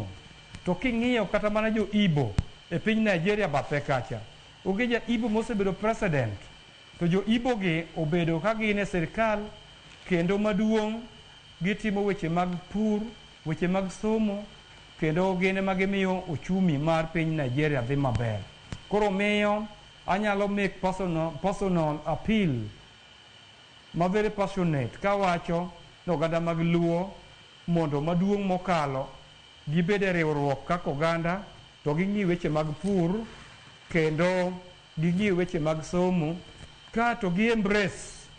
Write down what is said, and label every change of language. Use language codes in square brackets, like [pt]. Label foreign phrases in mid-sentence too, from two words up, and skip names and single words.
[luo] To king'iyo kata mana jo Igbo e piny Nigeria bathe kacha, onge ja Igbo mosebedo president, to jo Igbo gi obedo ka gin e sirkal kendo maduong' gitimo weche mag pur, weche mag somo, kendo gine ma gimiyo uchumi mar piny Nigeria dhi maber. Koro miyo anyalo [en] make personal appeal [luo] ma [en] very passionate [luo] kawacho ni oganda mag Luo mondo maduong' mokalo gibede riwruok kaka oganda, to ging'i weche mag pur kendo ging'i weche mag somo, ka to gi embrace